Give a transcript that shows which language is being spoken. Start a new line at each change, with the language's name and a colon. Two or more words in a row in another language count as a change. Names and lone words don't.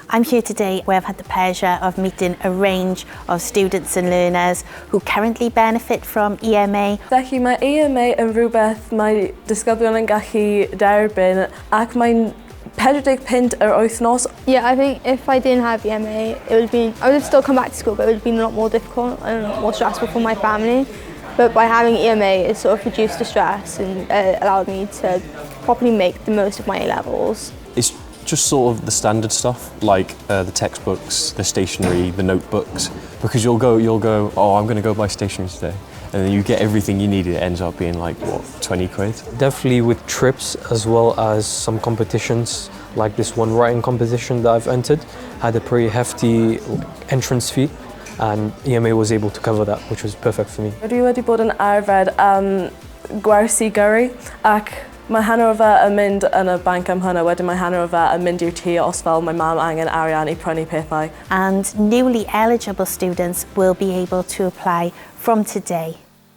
English: I'm here today where I've had the pleasure of meeting a range of students and learners who currently benefit from EMA.
Welsh: Felly mae EMA yn rhywbeth mae disgyblion yn gallu derbyn ac mae'n 40 punt yr wythnos.
English: Yeah, I think if I didn't have EMA, I would have still come back to school, but it would have been a lot more difficult and a lot more stressful for my family. But by having EMA, it sort of reduced the stress and allowed me to properly make the most of my A-levels. It's just sort of the standard stuff, like the textbooks, the stationery, the notebooks, because you'll go, oh, I'm going to go buy stationery today. And then you get everything you need. It ends up being like, what, 20 quid? Definitely with trips, as well as some competitions, like this one writing competition that I've entered, had a pretty hefty entrance fee, and EMA was able to cover that, which was perfect for me.
Welsh: Dwi wedi bod yn arfer gwersi gyrru, ac mae hanner o fe yn mynd yn y banc am hynny, wedyn mae hanner o fe yn mynd i'r tŷ os fel mae mam angen arian I prynu pethau.
English: And newly eligible students will be able to apply from today.